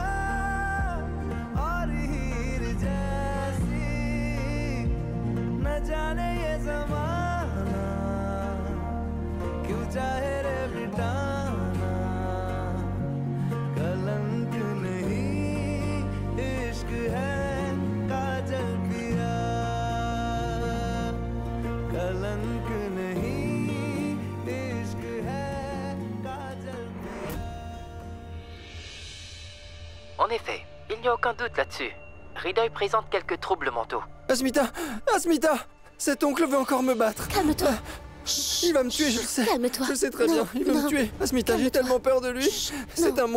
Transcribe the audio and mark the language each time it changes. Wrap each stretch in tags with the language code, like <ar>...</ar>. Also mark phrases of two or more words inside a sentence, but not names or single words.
<hi>और हीर जैसी, न जाने ये ज़माना क्यों चाहे रे मिटाना, कलंक नहीं इश्क है काजल पिया, कलंक नहीं इश्क है काजल पिया.</hi> <fr>En effet, Il n'y a aucun doute là-dessus. Ridoy présente quelques troubles mentaux. Asmita! Asmita! Cet oncle veut encore me battre. Calme-toi. Il va me tuer, je le sais. Calme-toi. Je sais très Non, bien, il veut non. me tuer. Asmita, j'ai tellement peur de lui. C'est non.</fr>